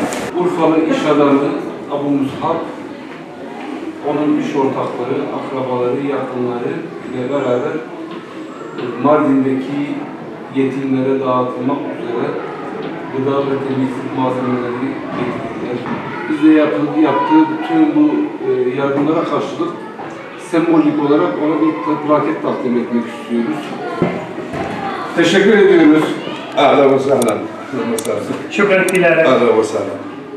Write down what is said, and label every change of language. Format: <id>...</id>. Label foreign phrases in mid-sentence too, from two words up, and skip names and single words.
<tr>Urfalı iş adamı Abu Mus'hab, onun iş ortakları, akrabaları, yakınları ile beraber Mardin'deki yetimlere dağıtılmak üzere gıda ve temizlik malzemeleri getirdiler. Biz de yaptığı bütün bu yardımlara karşılık sembolik olarak ona bir plaket takdim etmek istiyoruz. Teşekkür ediyoruz.</tr> <ar>أهلا وسهلا. اهلا وسهلا. شكرا كثير لك. اهلا وسهلا.</ar>